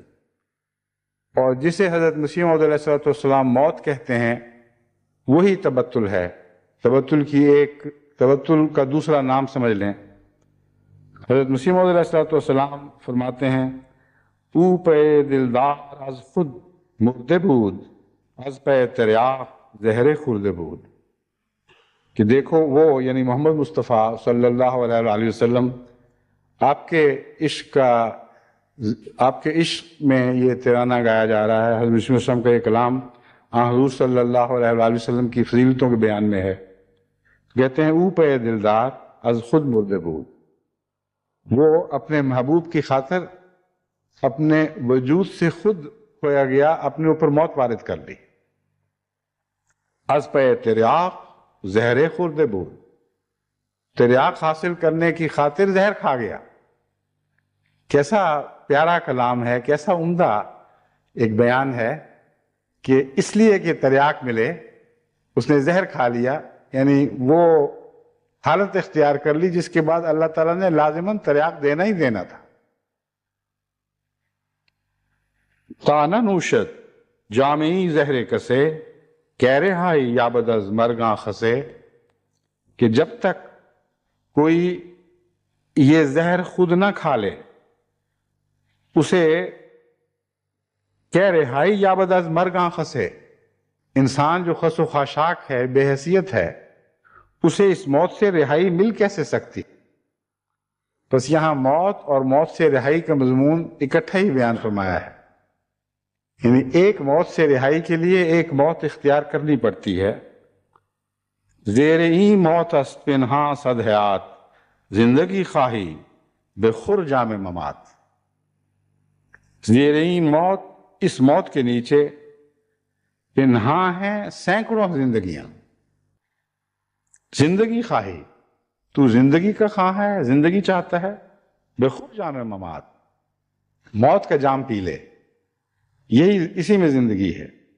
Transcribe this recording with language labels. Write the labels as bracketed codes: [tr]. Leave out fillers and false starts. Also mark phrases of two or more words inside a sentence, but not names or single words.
[ur] اور جسے حضرت مسیح موعود [ar] علیہ السلام [ur] موت کہتے ہیں وہی تبتل ہے. تبتل کا دوسرا نام سمجھ لیں. حضرت مسیح موعود [ar] علیہ السلام [ur] فرماتے ہیں [fa] او پہ دلدار از خود مرده بود، از پہ تریاق زہر خورده بود. [ur] کہ دیکھو وہ یعنی محمد مصطفیٰ [ar] صلی اللہ علیہ وآلہ وسلم [ur] آپ کے عشق میں یہ ترانہ گایا جا رہا ہے. حضرت مسیح وسلم کا یہ کلام حضور [ar] صلی اللہ علیہ وآلہ وسلم [ur] کی فضیلتوں کے بیان میں ہے. کہتے ہیں [fa] او پہ دلدار از خود مرده بود، [ur] وہ اپنے محبوب کی خاطر اپنے وجود سے خود کھویا گیا، اپنے اوپر موت وارد کر لی. [fa] از پہ تریاق زہر خورده بود، [ur] تریاق حاصل کرنے کی خاطر زہر کھا گیا. کیسا پیارا کلام ہے، کیسا عمدہ ایک بیان ہے کہ اس لیے کہ تریاق ملے اس نے زہر کھا لیا، یعنی وہ حالت اختیار کر لی جس کے بعد اللہ تعالیٰ نے لازماً تریاق دینا ہی دینا تھا. [fa] تانہ نوشد جامعی زہر کسے کہہ رہائی یابد از مرگاں خسے، [ur] کہ جب تک کوئی یہ زہر خود نہ کھا لے اسے [fa] کہہ رہائی یابد از مرگاں خسے، [ur] انسان جو خس و خاشاک ہے، بے حیثیت ہے، اسے اس موت سے رہائی مل کیسے سکتی؟ بس یہاں موت اور موت سے رہائی کا مضمون اکٹھا ہی بیان فرمایا ہے، یعنی ایک موت سے رہائی کے لیے ایک موت اختیار کرنی پڑتی ہے۔ [fa] زیر این موت است پنہاں صد حیات، زندگی خواہی بے خور جام ممات۔ زیر این موت، [ur] اس موت کے نیچے پنہاں ہیں سینکڑوں زندگیاں۔ [fa] زندگی خواہی، [ur] تو زندگی کا خواہ ہے، زندگی چاہتا ہے، [fa] بے خور جام ممات، [ur] موت کا جام پی لے، یہی اسی میں زندگی ہے۔